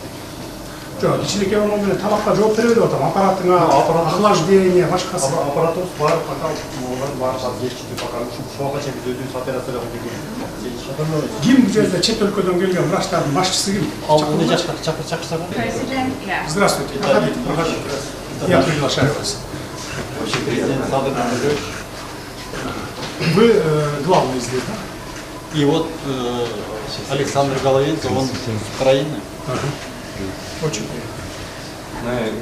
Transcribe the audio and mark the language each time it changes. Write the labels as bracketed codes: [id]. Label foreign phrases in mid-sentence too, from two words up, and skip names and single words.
[ky] Жок, кичинекей оору менен тамакка жооп бербей атам. Аппаратыңа, охлаждение, башкасы. Аппаратыбыз бар, пока бар, жетишти пока ушуга чейин биз өзүбүз операциялап жүргүз. Ким бул жерде чет өлкөдөн келген врачтардын башчысы ким? Чакырсак. [ru] Здравствуйте. Проходите, проходите. Я приглашаю вас. Очень президент Садыр Жапаров. Вы главный здесь, да? И вот Александр Головец, он с Украины. Очень приятно.